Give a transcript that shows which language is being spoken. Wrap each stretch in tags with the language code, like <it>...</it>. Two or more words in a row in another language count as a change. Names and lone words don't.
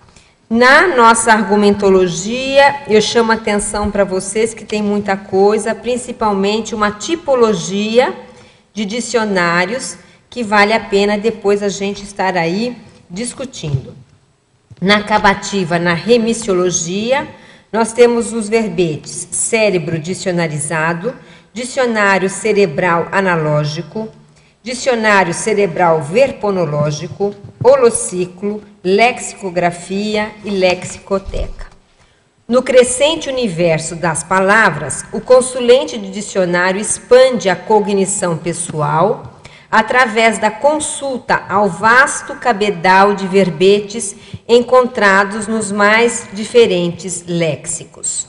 <pt>Na nossa argumentologia, eu chamo a atenção para vocês que tem muita coisa, principalmente uma tipologia de dicionários que vale a pena depois a gente estar aí discutindo. Na acabativa, na remissiologia, nós temos os verbetes cérebro dicionarizado, dicionário cerebral analógico, dicionário cerebral verponológico, holociclo, lexicografia e lexicoteca. No crescente universo das palavras, o consulente de dicionário expande a cognição pessoal através da consulta ao vasto cabedal de verbetes encontrados nos mais diferentes léxicos.</pt>